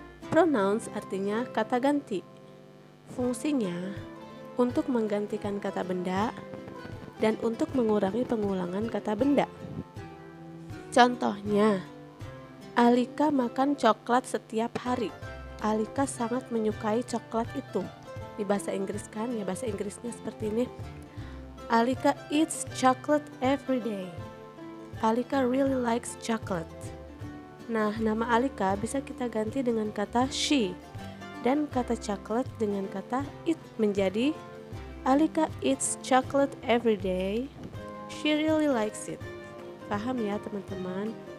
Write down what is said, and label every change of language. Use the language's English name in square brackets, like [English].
[Indonesian] Pronouns artinya kata ganti. Fungsinya untuk menggantikan kata benda dan untuk mengurangi pengulangan kata benda. Contohnya, Alika makan coklat setiap hari. Alika sangat menyukai coklat itu. Di bahasa Inggris kan, ya bahasa Inggrisnya seperti ini. [English] Alika eats chocolate every day. Alika really likes chocolate. [Indonesian] Nah, nama Alika bisa kita ganti dengan kata she. Dan kata chocolate dengan kata eat menjadi [English] Alika eats chocolate every day. She really likes it. [Indonesian] Paham ya teman-teman?